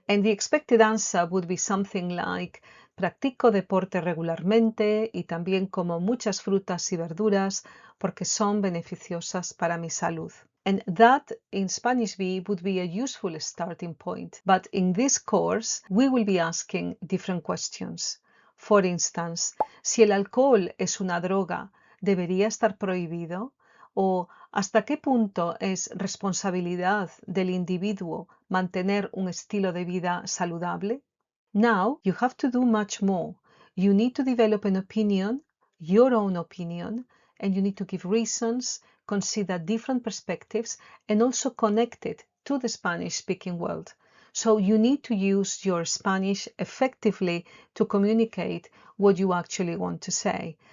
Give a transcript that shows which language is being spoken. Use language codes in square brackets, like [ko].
[en] And the expected answer would be something like: [es] practico deporte regularmente y también como muchas frutas y verduras porque son beneficiosas para mi salud. [en] And that in Spanish B would be a useful starting point. But in this course, we will be asking different questions. For instance, [es] si el alcohol es una droga, ¿debería estar prohibido? ¿O hasta qué punto es responsabilidad del individuo mantener un estilo de vida saludable? [en] Now you have to do much more. You need to develop an opinion, your own opinion, and you need to give reasons, consider different perspectives, and also connect it to the Spanish-speaking world. So you need to use your Spanish effectively to communicate what you actually want to say.